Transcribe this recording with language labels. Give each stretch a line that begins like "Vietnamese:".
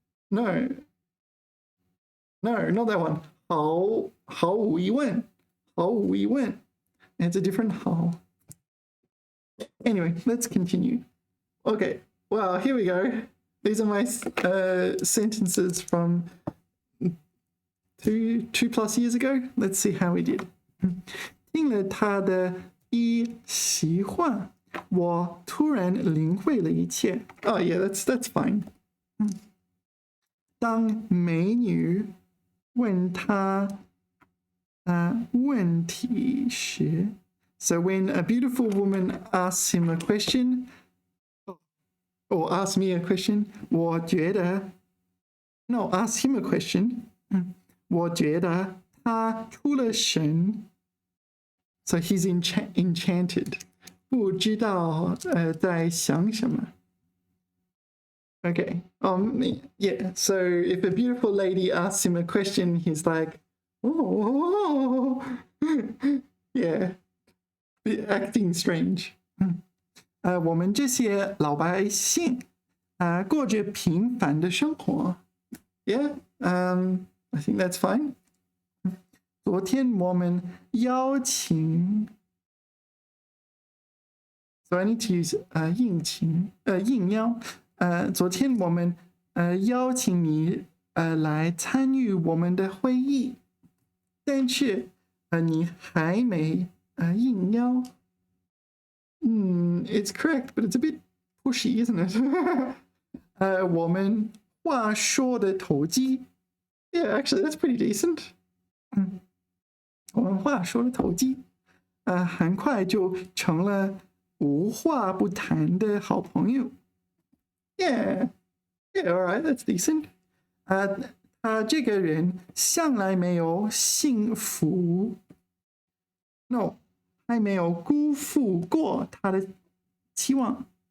English: No, not that one. 毫无疑问.It's a different 好. Anyway, let's continue. Okay, well, here we go. These are my sentences from 2+ years ago. Let's see how we did.
Chinese: 听了他的一席话，我突然领会了一切.
English: Oh yeah, that's fine.
Chinese: 当美女问他问题时,
English: so when a beautiful woman asks him a question, or asks me a question,
Chinese: 我觉得
English: no, ask him a question,
Chinese: 我觉得他出了神.
English: So he's enchanted.
Chinese: 不知道在想什么.
English: Okay. Yeah. So if a beautiful lady asks him a question, he's like, oh, yeah, acting strange.
Chinese: 我们这些老百姓过着平凡的生活.
English: Yeah. I think that's fine.
Chinese: 昨天我们邀请
English: So I need to use 应邀.
Chinese: 昨天我们邀请你来参与我们的会议，但是你还没应邀。
English: It's correct, but it's a bit pushy, isn't it?
Chinese: 我们话说的投机.
English: Yeah, actually, that's pretty decent.
Chinese: 我们话说的投机，很快就成了无话不谈的好朋友。
English: Yeah, all right, that's decent.
Chinese: 他这个人向来没有幸福 ，no， 还没有辜负过他的期望。